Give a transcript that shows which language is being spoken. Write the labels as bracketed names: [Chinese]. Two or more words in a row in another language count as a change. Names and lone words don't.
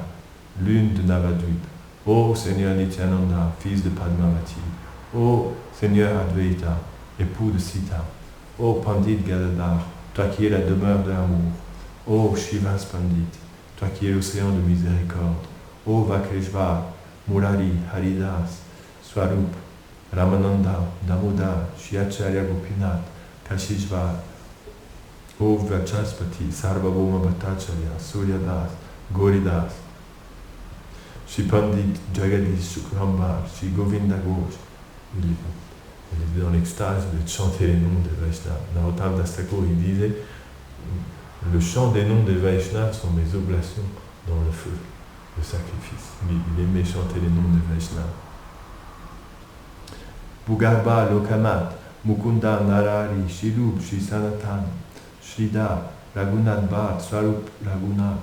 [French] lune de Navadvip, ô Seigneur Nityananda, fils de Padmavati, ô Seigneur Advaita, époux de Sita, ô Pandit Gadadhar, toi qui es la demeure de l'amour, ô Shivas Pandit, toi qui es l'océan de miséricorde, ô Vakreshvar, Murari, Haridas, Swarup, Ramananda, Damodar, Shiacharya Gopinath, Kashishvar, ô Vachaspati, Sarvabhauma Bhattacharya, Suryadas, Goridas, Shri Pandit Jagadish Shukrambar, Shri Govinda Ghosh. Il est dans l'extase de chanter les noms des Vaishnavas. Narottam Das Thakur, il disait, le chant des noms des Vaishnavas sont mes oblations dans le feu, le sacrifice. Mais il aimait chanter les noms des Vaishnavas. Bhugarba Lokamat, Mukunda Narari, Shilub, Shri Sanatan, Shrida, Raghunath Bhat, Swarup Raghunath.